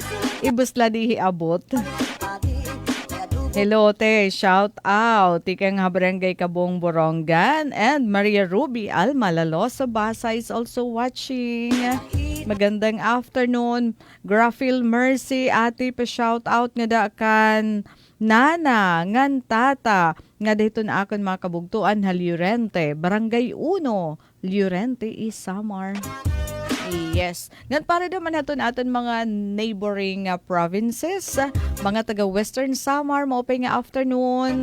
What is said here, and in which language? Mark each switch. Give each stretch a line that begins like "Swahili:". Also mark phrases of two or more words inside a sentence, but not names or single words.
Waray: Ibusla dihi abot. Hello, te.
English: Shout out.
Waray: Tikang Barangay Kabong Borongan.
English: And Maria Ruby Alma Lalosa Basa is also watching.
Waray: Magandang afternoon. Grafil Mercy, ate pa
English: shout out
Waray: nga daakan. Nana, ngan tata, nga dito na akon mga kabugtuan ha Llorente. Barangay 1, Llorente, Isamar. Yes. Ngan para naman natin aton mga
English: neighboring provinces,
Waray: mga taga Western Samar, maupay nga afternoon.